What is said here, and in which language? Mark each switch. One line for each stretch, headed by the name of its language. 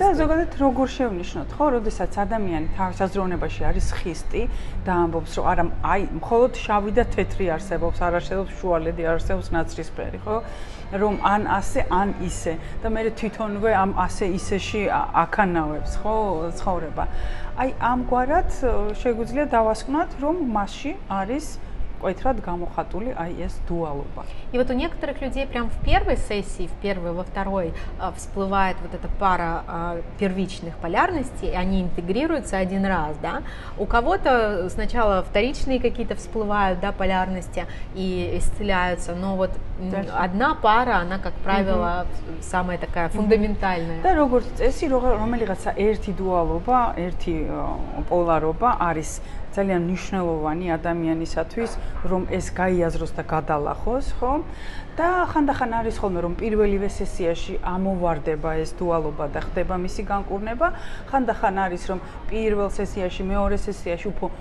Georgian: და ზოგადად როგორ შევნიშნოთ, ხო, როდესაც ადამიანი თავის აზროვნებაში არის ხისტი და ამბობს, რომ არა, აი, მხოლოდ შავი და თეთრი არსებობს, არ არსებობს შუალედი, არ არსებობს ნაცრისფერი, ხო? რომ ან ასე, ან ისე და მე თვითონვე ამ ასე ისეში აქანავებს, ხო, ცხოვრება. Ai ამგვარად შეგვიძლია დავასკვნათ, რომ მასში არის მკვეთრად გამოხატული აი ეს дуалობა.
Russian: И вот у некоторых людей прям в первой сессии, в первой, во второй всплывает вот эта пара первичных полярностей, и они интегрируются один раз, да. У кого-то сначала вторичные какие-то всплывают, да, полярности и исцеляются, но вот одна пара, она, как правило, самая такая фундаментальная.
Georgian: და როგორც წესი, რომელიღაცა ერთი дуалობა, ერთი პოლარობა არის ძალიან მნიშვნელოვანი ადამიანისათვის, რომ ეს გაიაზროს და გადალახოს, ხო? და ხანდახან არის ხოლმე რომ პირველივე სესიაში ამოვარდება ეს дуалობა და ხდება მისი განკურნება, ხანდახან არის რომ პირველ სესიაში, მეორე სესიაში უფრო